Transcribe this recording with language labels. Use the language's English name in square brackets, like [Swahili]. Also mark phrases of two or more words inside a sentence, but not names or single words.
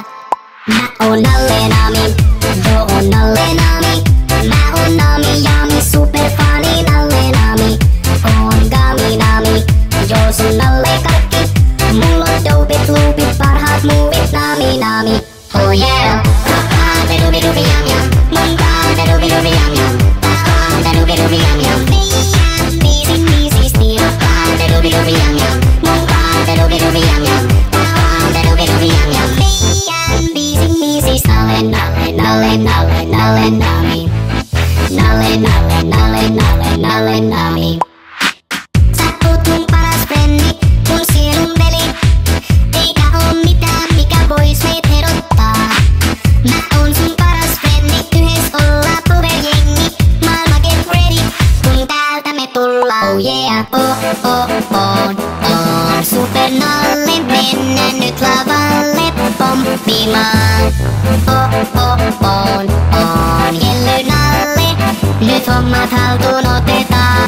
[Finnish] Mä oon Nalle Nami, joo oon Nalle Nami. Mä oon Nami Jami, superfani Nalle Nami. Oon Gami Nami, joo sun Nalle kaikki. Mulla on dopit, loopit, parhaat muuvit Nami Nami. [English] Oh yeah. Rubi yum yum, mun kaan rubi yum yum, kaan rubi yum yum. [Finnish] Meidän biisi stiila, kaan rubi yum yum, mun kaan rubi yum yum, kaan rubi yum yum. Meidän biisi Nalle Nalle Nalle Nalle Nalle Nami. Nalle Nalle Nalle Nalle Nalle Nami. Sä oot mun paras frendi, mun sielun veli. Eikä oo mitään mikä vois meit erottaa. Mä oon sun paras frendi, yhdessä ollaan powerjengi. Maailma [English] get ready, [Finnish] kun täältä me tullaan. [English] Oh yeah, [Finnish] on Super Nalle, mennään nyt lavalle pomppimaan. On Jelly Nalle, nyt hommat haltuun otetaan.